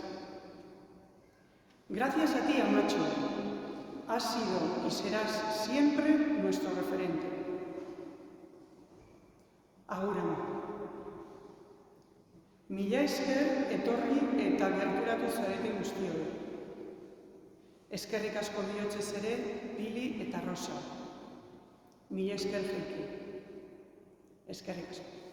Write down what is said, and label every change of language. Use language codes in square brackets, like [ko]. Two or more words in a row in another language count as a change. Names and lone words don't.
[es] Gracias a ti, Amacho. Has sido y serás siempre nuestro referente. Ahora, [eu] mila esker etorri eta gerturatu zareten guztioi. Eskerrik asko bihotzez ere, Pili eta Rosa. Mila esker jaiki. Eskerrik asko.